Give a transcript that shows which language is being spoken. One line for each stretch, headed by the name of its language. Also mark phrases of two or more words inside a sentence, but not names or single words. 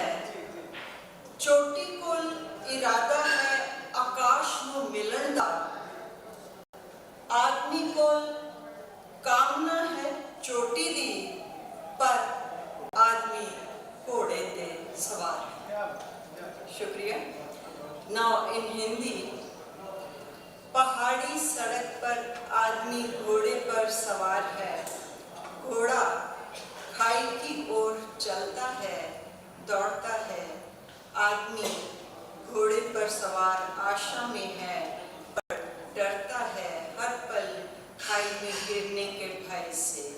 Punjabi: ਚੋਟੀ ਕੋਲ ਇਰਾਦਾ ਹੈ ਆਕਾਸ਼ ਨੂੰ ਮਿਲਣ ਦਾ। ਆਦਮੀ ਕੋਲ ਕਾਮਨਾ ਹੈ ਚੋਟੀ ਦੀ, ਪਰ ਆਦਮੀ ਘੋੜੇ ਤੇ ਸਵਾਰ ਹੈ।
English: शुक्रिया। now in Hindi.
Hindi: पहाड़ी सड़क पर आदमी घोड़े पर सवार है। घोड़ा खाई की ओर चलता है, दौड़ता है। आदमी घोड़े पर सवार आशा में है, पर डरता है हर पल खाई में गिरने के भय से।